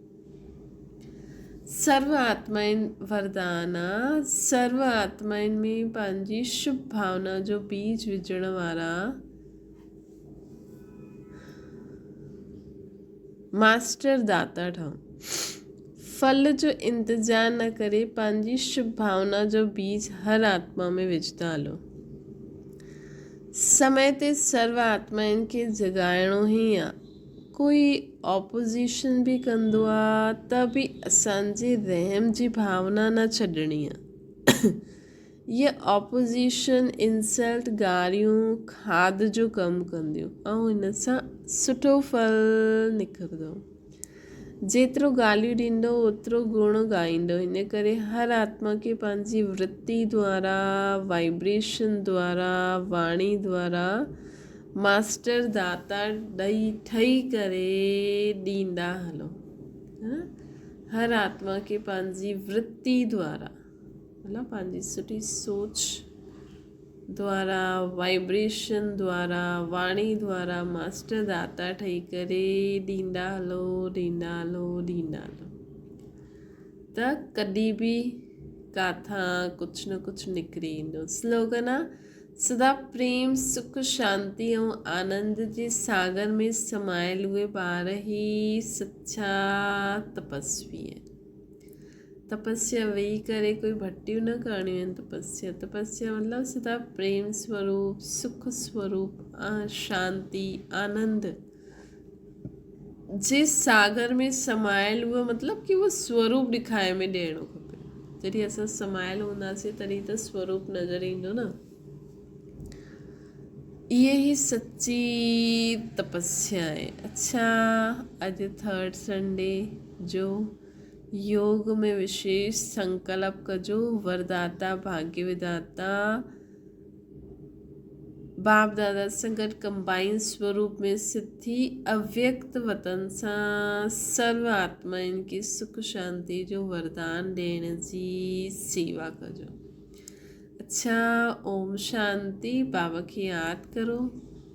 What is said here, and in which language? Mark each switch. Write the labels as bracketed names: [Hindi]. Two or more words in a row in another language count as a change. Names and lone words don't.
[Sindhi] सर्व आत्माइन वरदान आहे। सर्व आत्माइन में पंहिंजी शुभ भावना जो बीज विझण वारा मास्टर दाता ठहूं। फल जो इंतज़ार न करे पंहिंजी शुभ भावना जो बीज हर आत्मा में विझंदा हलो। समय ते सर्व आत्माइन खे जगाइणो ई आहे। कोई ऑपोजिशन बि कंदो आहे त बि असांजे रहम जी भावना न छॾणी आहे। [English] ये opposition insult, [Sindhi] गारियूं, खाद जो कमु कंदियूं ऐं हिन सां सुठो फल निकिरंदो। जेतिरो ॻाल्हियूं ॾींदो ओतिरो गुण ॻाईंदो। इन करे हर आत्मा खे पंहिंजी वृत्ति द्वारा, वाइब्रेशन द्वारा, वाणी द्वारा मास्टर दाता ठही करे ॾींदा हलो। हर आत्मा खे पंहिंजी वृत्ति द्वारा, मतलब पंहिंजी सुठी सोच द्वारा, वाइब्रेशन द्वारा, वाणी द्वारा मास्टर दाता ठही करे ॾींदा हलो त कॾहिं बि काथां कुझु न कुझु निकिरी ईंदो। स्लोगन आहे सदा प्रेम सुख शांति ऐं आनंद जे सागर में समायल उहे ॿार ई सच्चा तपस्वी आहिनि। तपस्या वेही करे कोई भट्टियूं न करणियूं आहिनि। तपस्या मतिलबु सदा प्रेम स्वरूप, सुख स्वरूप, शांति, आनंद जे सागर में समायल हुआ, मतिलबु कि उहो स्वरूप ॾेखारे में ॾियणो खपे। जॾहिं असां समायल हूंदासीं तॾहिं त स्वरूप नज़र ईंदो न। इहे ई सच्ची तपस्या आहे। अच्छा, अॼु 3rd संडे जो योग में विशेष संकल्प कजो। वरदाता भाग्य विधाता बाप दादा सां गॾु कंबाइन स्वरूप में सिद्धि अव्यक्त वतन सां सर्व आत्माउनि खे सुख शांति जो वरदान ॾियण जी सेवा कजो। अच्छा, ओम शांति। बाबा खे यादि करो।